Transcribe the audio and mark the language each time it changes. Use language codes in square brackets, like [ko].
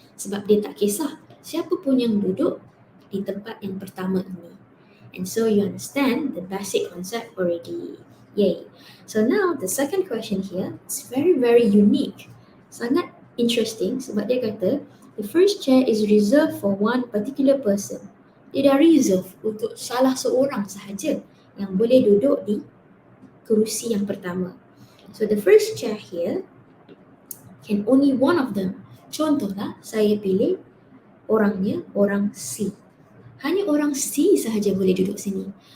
[ms] Sebab dia tak kisah siapa pun yang duduk di tempat yang pertama ini. [en] And so you understand the basic concept already. Yay. So now the second question here, it's very, very unique. [ms] Sangat interesting sebab dia kata [en] the first chair is reserved for one particular person. [ms] Dia dah reserve untuk salah seorang sahaja yang boleh duduk di kerusi yang pertama. [en] So the first chair here can only one of them. [ms] Contohlah saya pilih orangnya orang C. Hanya orang C sahaja boleh duduk sini.